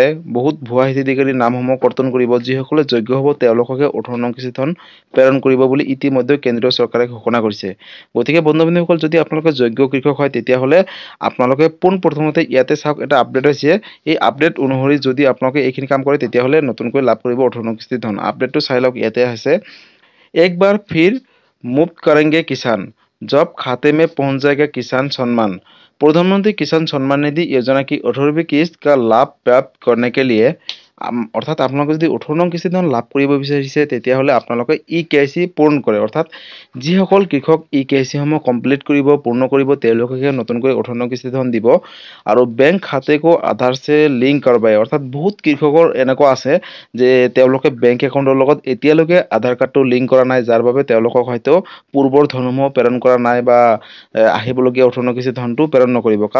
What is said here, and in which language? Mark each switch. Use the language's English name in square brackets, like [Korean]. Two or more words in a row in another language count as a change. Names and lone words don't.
[Assamese] বহুত ভুৱা হিতাধিকাৰীৰ নামসমূহ কৰ্তন কৰিব। যিসকলে যোগ্য হ'ব, তেওঁলোককে 18 নং কিস্তিৰ ধন প্ৰেৰণ কৰিব বুলি ইতিমধ্যে কেন্দ্ৰীয় চৰকাৰে ঘোষণা কৰিছে। গতিকে বন্ধু-বান্ধৱীসকল, যদি আপোনালোকে যোগ্য কৃষক হয়, তেতিয়াহ'লে আপোনালোকে পোনপ্ৰথমতে ইয়াতে চাওক, এটা আপডেট হৈছে। এই আপডেট অনুসৰি যদি আপোনালোকে এইখিনি কাম কৰে, তেতিয়াহ'লে নতুনকৈ লাভ কৰিব 18 নং কিস্তিৰ ধন। আপডেটটো চাই লওক, ইয়াতে আছে। [Hindi] एक बार फिर मुफ्त करेंगे किसान, जब खाते में पहुंच जाएगा किसान सम्मान। प्रधानमंत्री किसान सम्मान निधि योजना की 18वीं किस्त का लाभ प्राप्त करने के लिए [Assamese] অৰ্থাৎ আপোনালোকে যদি 18 নং কিস্তি ধন লাভ কৰিব বিচাৰিছে, তেতিয়াহ'লে আপোনালোকে EKYC পূৰণ কৰে। অৰ্থাৎ যিসকল কৃষক EKYC সমূহ কমপ্লিট কৰিব, পূৰ্ণ কৰিব, তেওঁলোকে নতুনকৈ 18 নং কিস্তি ধন দিব। [Hindi] और बैंक खाते को आधार से लिंक करवाएं। [Assamese] অৰ্থাৎ বহুত কৃষকৰ এনেকুৱা আছে যে তেওঁলোকে বেংক একাউণ্টৰ লগত এতিয়ালৈকে আধাৰ কাৰ্ডটো লিংক কৰা নাই, যাৰ বাবে তেওঁলোকক হয়তো পূৰ্বৰ ধনসমূহ প্ৰেৰণ কৰা নাই বা আহিবলগীয়া 18 নং কিস্তি ধনটো প্ৰেৰণ নকৰিব।